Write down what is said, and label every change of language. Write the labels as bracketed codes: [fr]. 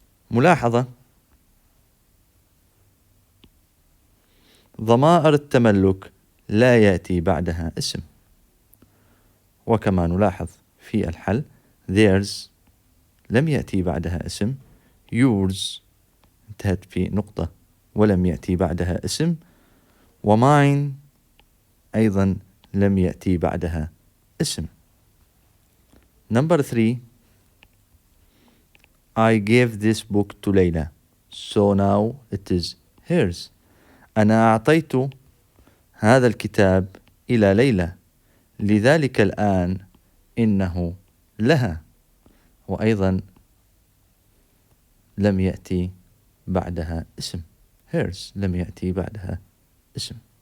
[ar] ملاحظة: ضمائر التملك لا يأتي بعدها اسم، وكما نلاحظ في الحل theirs لم يأتي بعدها اسم، yours انتهت في نقطة ولم يأتي بعدها اسم، وmine أيضا لم يأتي بعدها اسم. [en] Number 3. I gave this book to Layla, so now it is hers. [ar] أنا أعطيت هذا الكتاب إلى ليلى، لذلك الآن إنه لها. وأيضا لم يأتي بعدها اسم، hers لم يأتي بعدها اسم.